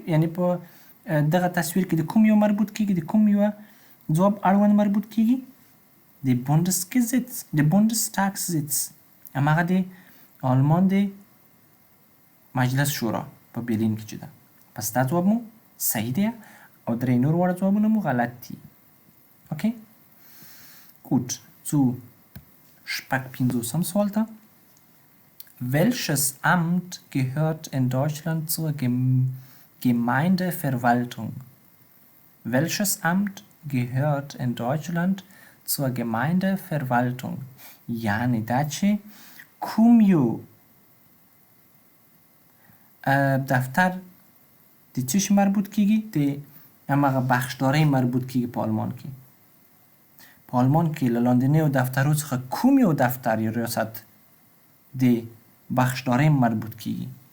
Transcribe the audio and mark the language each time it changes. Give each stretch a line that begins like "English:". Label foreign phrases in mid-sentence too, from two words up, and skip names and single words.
Pashto: یعنې په دغه تصویر کې د کوم یو مربوط کیږي؟ د کوم یو ځواب اړوند مربوط کیږي؟ د Bundestagssitz همغه د آلمان د مجلس شورا په برلین کې چې ده. پس دا ځواب مو صحیح دی او درې نور واړه ځوابونه مو غلط دي. اوکې
German: gut zu
Pashto: 55 Swaal ته.
German: Welches Amt gehört in Deutschland zur Gemeindeverwaltung؟ Welches Amt gehört in Deutschland zur Gemeindeverwaltung؟
Pashto: یعنی دا چې کوم یو دفتر د څه شي مربوط کیږي؟ د همغه بخشدارۍ مربوط کیږي په آلمان کې. په آلمان کې له لاندنیو دفترو څخه کوم یو دفتر یا ریاست د بخشدارۍ مربوط کیږي؟